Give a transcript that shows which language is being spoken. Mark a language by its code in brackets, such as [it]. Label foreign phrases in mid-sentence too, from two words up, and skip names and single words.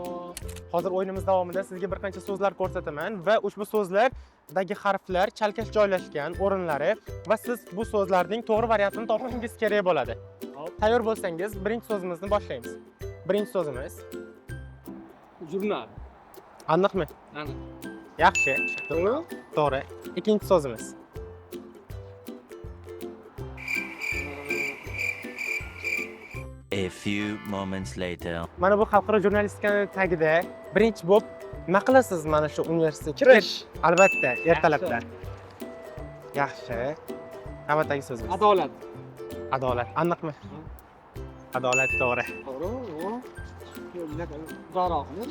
[uz] Hozir o'yinimiz davomida sizga bir qancha so'zlar ko'rsataman va ushbu so'zlardagi harflar chalkash joylashgan o'rinlari va siz bu so'zlarning to'g'ri variantini topishingiz kerak bo'ladi. Hop. Tayyor bo'lsangiz, birinchi so'zimizni boshlaymiz. Birinchi so'zimiz Jurnal. aniqmi? Aniq. Yaxshi. To'g'ri? To'g'ri. Ikkinchi so'zimiz [en] A few moments later. [uz] mana bu xalqaro jurnalistikani tagida birinchi bo'lib nima qilasiz mana shu universitetga? Kirish. Albatta, ertalabdan. Yaxshi. Navbatdagi so'zimiz. Adolat. Adolat. Aniqmi? Adolat to'g'ri. To'g'ri? Uzoqroqmi?